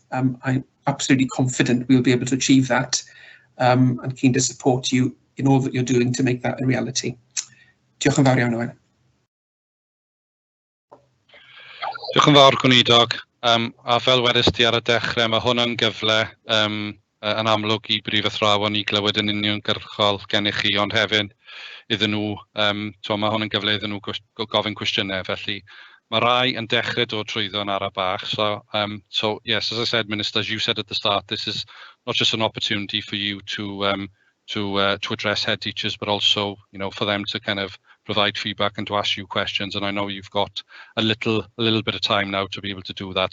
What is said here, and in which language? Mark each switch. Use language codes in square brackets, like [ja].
[en] I'm absolutely confident we'll be able to achieve that, and keen to support you in all that you're doing to make that a reality. [cy] Diolch yn fawr iawn, Owen. Diolch yn fawr, Gweinidog. A fel wedys ti ar y dechrau, mae hwnna'n gyfle yn amlwg i brif athrawon i glywed yn uniongyrchol gennych chi, ond hefyd iddyn nhw, mae hwn yn gyfle iddyn nhw gofyn cwestiynau, felly mae rai yn dechrau dod trwyddo yn ara bach. [en] So yes, as I said, Minister, as you said at the start, this is not just an opportunity for you to address head teachers, but also, you know, for them to kind of provide feedback and to ask you questions. And I know you've got a little bit of time now to be able to do that.